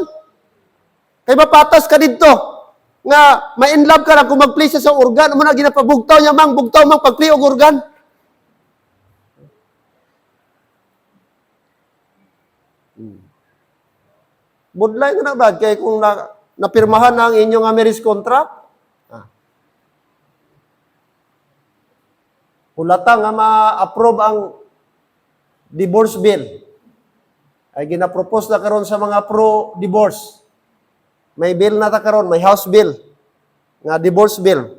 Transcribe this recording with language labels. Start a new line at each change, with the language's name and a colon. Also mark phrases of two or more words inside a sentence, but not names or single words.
Hiligaynon: Kaya mapatas ka dito, nga ma-
English: in love
Hiligaynon: ka na kung mag-play siya sa organ, amo na ginapabugtaw niya bugtaw mang pag-play og organ. Budlay nga na, Brad, kaya kung napirmahan na ang inyong
English: marriage contract,
Hiligaynon: hulata nga ma-approve ang
English: divorce bill.
Hiligaynon: Ay ginapropose na karon sa mga pro-divorce. May bill na ta karon, may
English: house bill
Hiligaynon: nga
English: divorce bill.